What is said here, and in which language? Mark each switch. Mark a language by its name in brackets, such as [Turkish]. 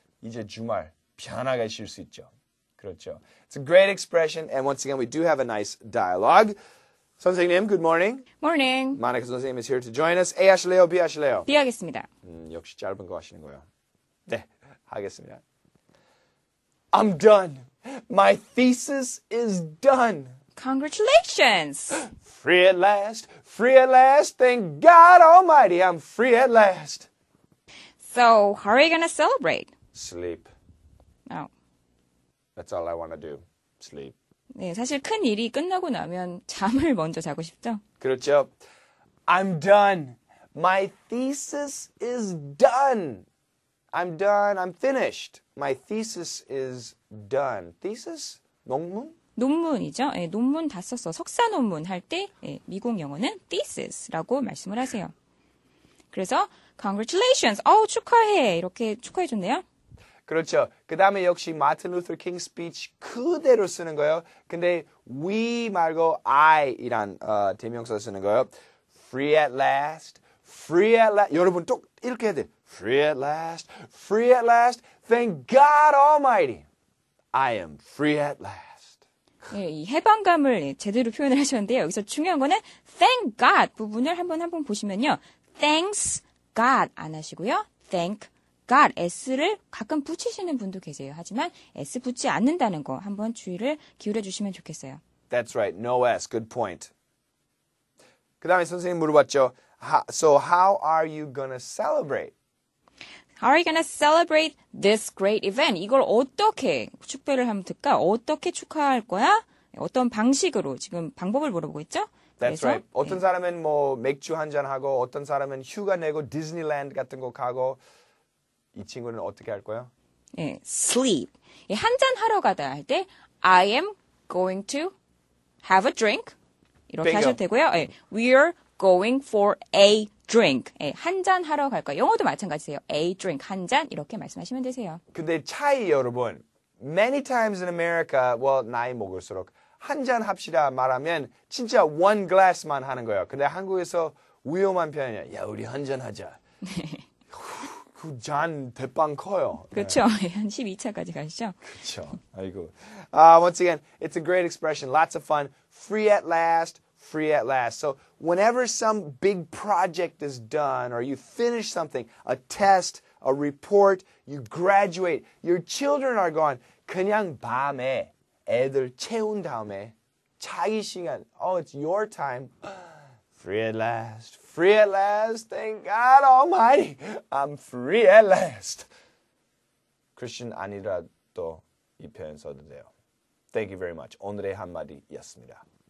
[Korean] 이제 주말 편하게 쉴 수 있죠. 그렇죠. [English] It's a great expression, and once again, we do have a nice dialogue. 선생님, good morning. Morning. Monica 선생님 is here to join us. [Korean] A 하실래요? B 하실래요? B 하겠습니다. 역시 짧은 거 하시는 거예요. 네, 하겠습니다. [English] I'm done. My thesis is done. Congratulations. Free at last. Thank God Almighty, I'm free at last. So, how are you going to celebrate? Sleep. Oh. That's all I want to do. Sleep. [Korean] 네, 사실 큰 일이 끝나고 나면 잠을 먼저 자고 싶죠? 그렇죠. [English] I'm done. My thesis is done. I'm done. I'm finished. My thesis is done. Thesis? 논문? [Korean] 논문이죠. 예, 논문 다 썼어. 석사 논문 할 때 미국 영어는 thesis라고 말씀을 하세요. 그래서 congratulations. 축하해. 이렇게 축하해 줬네요. 그렇죠. 그 다음에 역시 마틴 루터 킹 스피치 그대로 쓰는 거예요. 근데 we 말고 I이란 대명사 쓰는 거예요. [English] Free at last. [Korean] 여러분 또 이렇게 해야 돼. [English] Free at last. Thank God Almighty. I am free at last. [Korean] 예, 이 해방감을 제대로 표현을 하셨는데요. 여기서 중요한 거는 thank God 부분을 한번 보시면요. Thanks God 안 하시고요. Thank God, S를 가끔 붙이시는 분도 계세요. 하지만 S 붙지 않는다는 거 한번 주의를 기울여 주시면 좋겠어요. [English] That's right. No S. Good point. [Korean] 그 다음에 선생님 물어봤죠. [English] So how are you gonna celebrate? How are you going to celebrate this great event? [Korean] 이걸 어떻게 축배를 하면 될까? 어떻게 축하할 거야? 어떤 방식으로 지금 방법을 물어보고 있죠? [English] That's right. [Korean] 어떤 사람은 뭐 맥주 한잔 하고 어떤 사람은 휴가 내고 디즈니랜드 같은 거 가고 이 친구는 어떻게 할 거예요? 예, sleep. 한잔 하러 가다 할 때 [English] I am going to have a drink. [Korean] 이렇게 [English] Bingo. [Korean] 하셔도 되고요. 예, [English] we're going for a drink. [Korean] 예, 한잔 하러 갈 거예요. 영어도 마찬가지세요. A drink, 한 잔 이렇게 말씀하시면 되세요. 근데 차이 여러분. [English] Many times in America, [Korean] 나이 먹을수록 한 잔 합시다 말하면 진짜 [English] one glass [Korean] 만 하는 거예요. 근데 한국에서 위험한 편이에요. 야, 우리 한 잔 하자. 그 잔 대빵 커요. 그렇죠. 네. 한 12차까지 가시죠. 그렇죠. 아이고. [English] Once again, it's a great expression. Lots of fun. Free at last. So whenever some big project is done or you finish something, a test, a report, you graduate, your children are gone. [Korean] 그냥 밤에 애들 채운 다음에 자기 시간. [English] It's your time. Free at last. Free at last. Thank God Almighty. I'm free at last. [Korean] 크리스천 아니라도 이 표현 써도 돼요. [English] Thank you very much. [Korean] 오늘의 한마디였습니다.